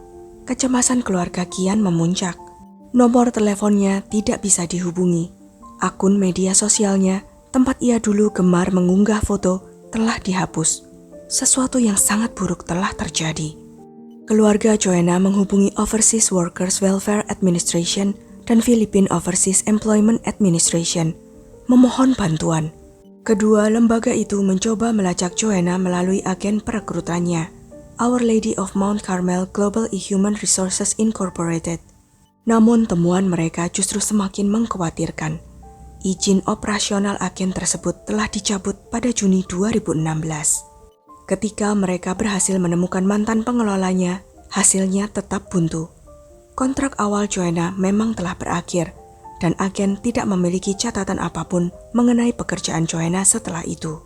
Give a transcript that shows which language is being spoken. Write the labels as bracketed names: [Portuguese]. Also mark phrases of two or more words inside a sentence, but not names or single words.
[Indonesian] Kecemasan keluarga kian memuncak. Nomor teleponnya tidak bisa dihubungi. Akun media sosialnya, tempat ia dulu gemar mengunggah foto, telah dihapus. Sesuatu yang sangat buruk telah terjadi. Keluarga Joanna menghubungi Overseas Workers Welfare Administration dan Philippine Overseas Employment Administration, memohon bantuan. Kedua lembaga itu mencoba melacak Joanna melalui agen perekrutannya, Our Lady of Mount Carmel Global Human Resources Incorporated. Namun temuan mereka justru semakin mengkhawatirkan. Izin operasional agen tersebut telah dicabut pada Juni 2016. Ketika mereka berhasil menemukan mantan pengelolanya, hasilnya tetap buntu. Kontrak awal Joanna memang telah berakhir, dan agen tidak memiliki catatan apapun mengenai pekerjaan Joanna setelah itu.